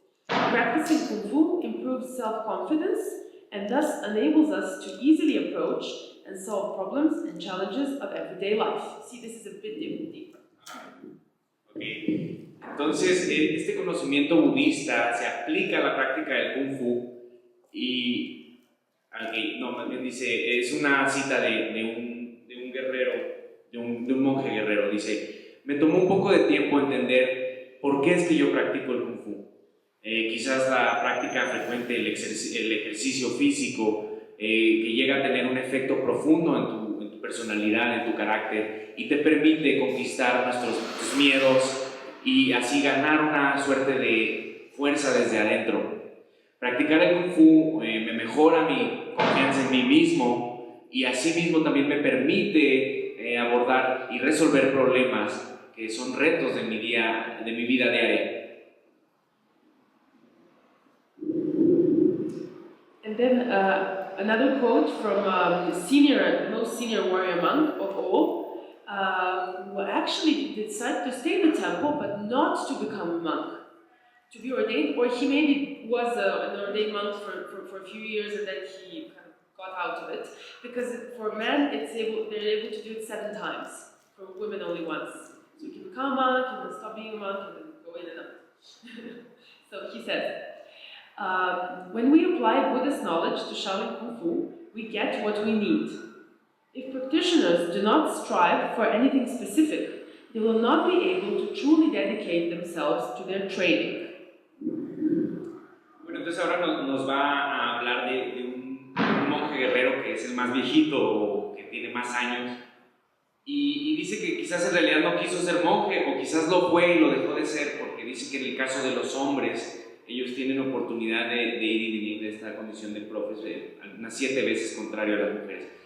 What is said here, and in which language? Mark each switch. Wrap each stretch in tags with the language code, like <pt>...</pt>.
<en>Practicing Kung Fu improves self-confidence and thus enables us to easily approach and solve problems and challenges of everyday life. See, this is a bit deeper. Okay.</en> <es>Entonces, este conocimiento budista se aplica a la práctica del Kung Fu y, más bien dice, es una cita de un guerrero, de un monje guerrero, dice, me tomó un poco de tiempo entender por qué es que yo practico el Kung Fu. Quizás la práctica frecuente, el ejercicio físico, que llega a tener un efecto profundo en tu personalidad, en tu carácter, y te permite conquistar tus miedos y así ganar una suerte de fuerza desde adentro. Practicar el Kung Fu me mejora mi confianza en mí mismo y asimismo también me permite abordar y resolver problemas que son retos de mi vida diaria.</es> <en>And then another quote from the most senior warrior monk of all, who actually decided to stay in the temple but not to become a monk, to be ordained, or he maybe was an ordained monk for a few years and then he kind of got out of it, because for men they're able to do it 7 times, for women only once. So you can become a monk, you can stop being a monk, and then go in and out. So he says, when we apply Buddhist knowledge to Shaolin Kung Fu, we get what we need. If practitioners do not strive for anything specific, they will not be able to truly dedicate themselves to their training.</en> <es>Bueno, entonces ahora nos va a hablar de un monje guerrero que es el más viejito o que tiene más años y dice que quizás en realidad no quiso ser monje o quizás lo fue y lo dejó de ser porque dice que en el caso de los hombres ellos tienen oportunidad de ir y venir de esta condición de profes unas 7 veces contrario a las mujeres.</es>